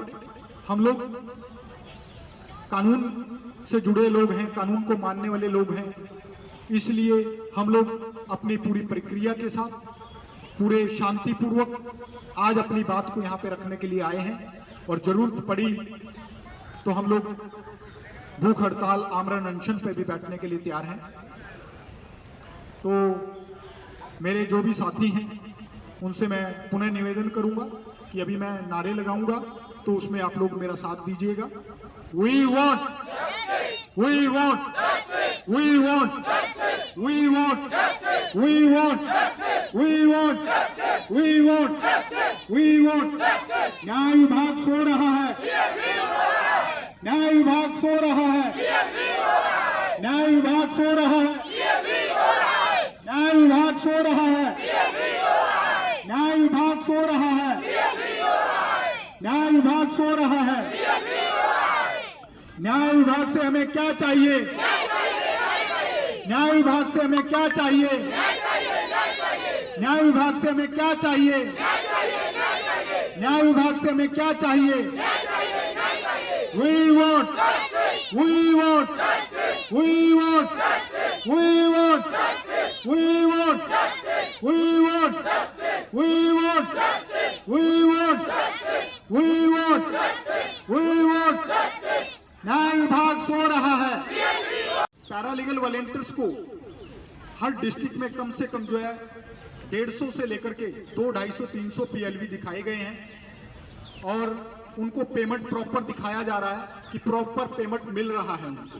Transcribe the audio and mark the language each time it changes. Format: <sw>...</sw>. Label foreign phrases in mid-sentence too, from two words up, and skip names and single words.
<hi>हम लोग कानून से जुड़े लोग हैं, कानून को मानने वाले लोग हैं, इसलिए हम लोग अपनी पूरी प्रक्रिया के साथ पूरे शांतिपूर्वक आज अपनी बात को यहाँ पे रखने के लिए आए हैं और जरूरत पड़ी तो हम लोग भूख हड़ताल, आमरण अनशन पे भी बैठने के लिए तैयार हैं। तो मेरे जो भी साथी हैं उनसे मैं पुनः निवेदन करूंगा कि अभी मैं नारे लगाऊंगा तो उसमें आप लोग मेरा साथ दीजिएगा।</hi> <en>We want, we want, we want, we want, we want, we want, we want, we want।</en> <hi>न्याय विभाग सो रहा है, न्याय विभाग सो रहा है, न्याय विभाग सो रहा है, न्याय विभाग सो रहा है, न्याय विभाग सो रहा है, न्याय विभाग सो रहा है। न्याय विभाग से हमें क्या चाहिए? न्याय विभाग से हमें क्या चाहिए? न्याय विभाग से हमें क्या चाहिए? न्याय विभाग से हमें क्या चाहिए?</hi> <en>We want, we want, we want, we want, we want, we want, we want, we want, we want, we want।</en> <hi>न्याय विभाग सो रहा है।</hi> <en>paralegal volunteers</en> <hi>को हर डिस्ट्रिक्ट में कम से कम जो है 150 से लेकर के 200, 250, 300 पीएलवी दिखाए गए हैं और उनको</hi> <en>payment proper</en> <hi>दिखाया जा रहा है कि</hi> <en>proper payment</en> <hi>मिल रहा है उनको।</hi>